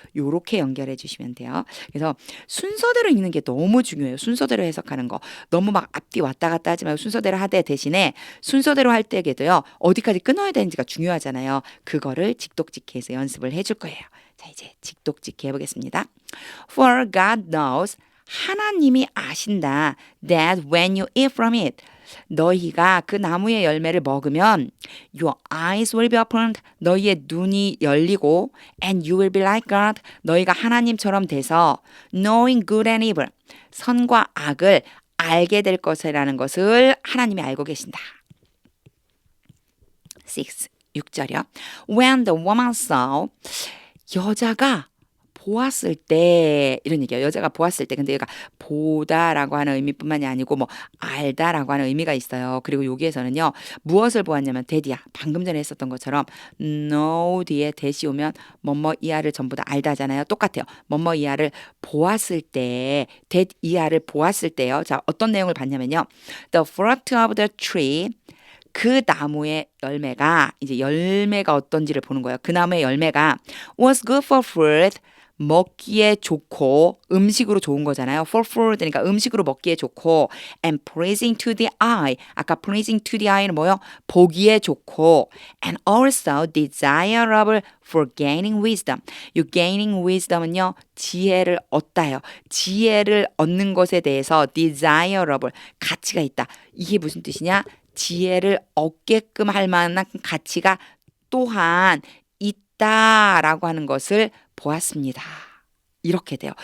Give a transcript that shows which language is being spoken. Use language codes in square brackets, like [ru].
[ko] 요렇게 연결해 주시면 돼요. 그래서 순서대로 읽는 게 너무 중요해요. 순서대로 해석하는 거. 너무 막 앞뒤 왔다 갔다 하지 말고 순서대로 하되 대신에 순서대로 할 때에도요. 어디까지 끊어야 되는지가 중요하잖아요. 그거를 직독직해서 연습을 해줄 거예요. 자, 이제 직독직해 보겠습니다. [en] For God knows [ko] 하나님이 아신다. [en] That when you eat from it, [ko] 너희가 그 나무의 열매를 먹으면 [en] your eyes will be opened. [ko] 너희의 눈이 열리고 [en] and you will be like God. [ko] 너희가 하나님처럼 돼서 [en] knowing good and evil. [ko] 선과 악을 알게 될 것이라는 것을 하나님이 알고 계신다. 6절이요. [en] When the woman saw [ko] 여자가 보았을 때 이런 얘기예요. 여자가 보았을 때 근데 얘가 보다라고 하는 의미뿐만이 아니고 뭐 알다라고 하는 의미가 있어요. 그리고 여기에서는요. 무엇을 보았냐면 대디야. 방금 전에 했었던 것처럼 know 뒤에 대시 오면 뭐뭐 이하를 전부 다 알다잖아요. 똑같아요. 뭐뭐 이하를 보았을 때 that 이하를 보았을 때요. 자, 어떤 내용을 봤냐면요. [en] The fruit of the tree [ko] 그 나무의 열매가 이제 열매가 어떤지를 보는 거예요. 그 나무의 열매가 [en] was good for fruit [ko] 먹기에 좋고 음식으로 좋은 거잖아요. [en] For food [ko] 그러니까 음식으로 먹기에 좋고 [en] and pleasing to the eye [ko] 아까 [en] pleasing to the eye는 뭐요? [ko] 보기에 좋고 [en] and also desirable for gaining wisdom. [ko] 이 [en] gaining wisdom [ko] 은요. 지혜를 얻다요. 지혜를 얻는 것에 대해서 desirable 가치가 있다. 이게 무슨 뜻이냐? 지혜를 얻게끔 할 만한 가치가 또한 있다라고 하는 것을 보았습니다. 이렇게 돼요.